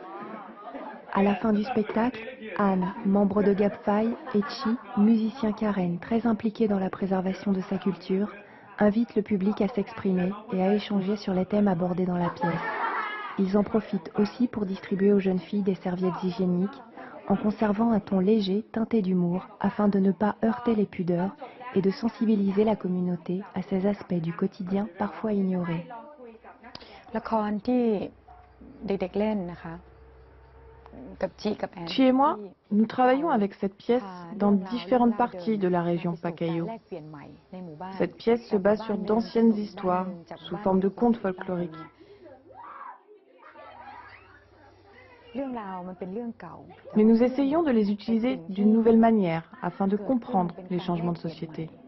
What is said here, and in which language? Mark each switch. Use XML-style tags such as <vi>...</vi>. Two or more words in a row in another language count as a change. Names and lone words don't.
<fr>À la fin du spectacle, Anne, membre de Gabfai, et Chi, musicien karen très impliqué dans la préservation de sa culture, invitent le public à s'exprimer et à échanger sur les thèmes abordés dans la pièce. Ils en profitent aussi pour distribuer aux jeunes filles des serviettes hygiéniques, en conservant un ton léger teinté d'humour afin de ne pas heurter les pudeurs et de sensibiliser la communauté à ces aspects du quotidien parfois ignorés.</fr> <th>ละครที่เด็กๆเล่นนะคะ</th> <fr>Chi et moi, nous travaillons avec cette pièce dans différentes parties de la région Pacayao. Cette pièce se base sur d'anciennes histoires sous forme de contes folkloriques. Mais nous essayons de les utiliser d'une nouvelle manière afin de comprendre les changements de société.</fr>